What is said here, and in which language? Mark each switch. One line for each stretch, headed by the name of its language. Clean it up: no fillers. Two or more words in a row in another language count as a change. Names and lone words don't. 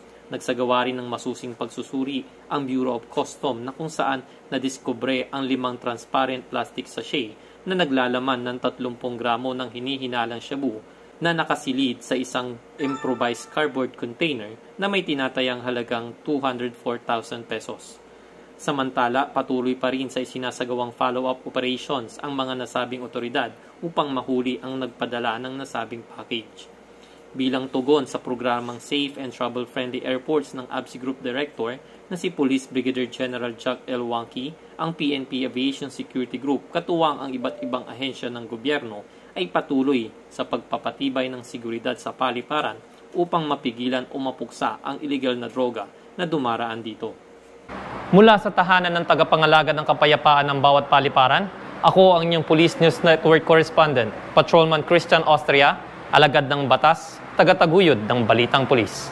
Filipino: Nagsagawa rin ng masusing pagsusuri ang Bureau of Custom na kung saan nadiskubre ang 5
English: transparent plastic sachet
Filipino: na naglalaman ng 30 gramo ng hinihinalang shabu na nakasilid sa isang
English: improvised cardboard container
Filipino: na may tinatayang halagang 204,000 pesos. Samantala, patuloy pa rin sa isinasagawang
English: follow-up operations
Filipino: ang mga nasabing otoridad upang mahuli ang nagpadala ng nasabing package. Bilang tugon sa programang Safe and Travel-Friendly Airports ng ABSI Group Director na si Police Brigadier General Jack L. Wangki, ang PNP Aviation Security Group, katuwang ang iba't ibang ahensya ng gobyerno, ay patuloy sa pagpapatibay ng seguridad sa paliparan upang mapigilan o mapuksa ang illegal na droga na dumaraan dito. Mula sa tahanan ng tagapangalaga ng kapayapaan ng bawat paliparan, ako ang inyong Police News Network Correspondent, Patrolman Christian Austria, alagad ng batas, tagataguyod ng Balitang Pulis.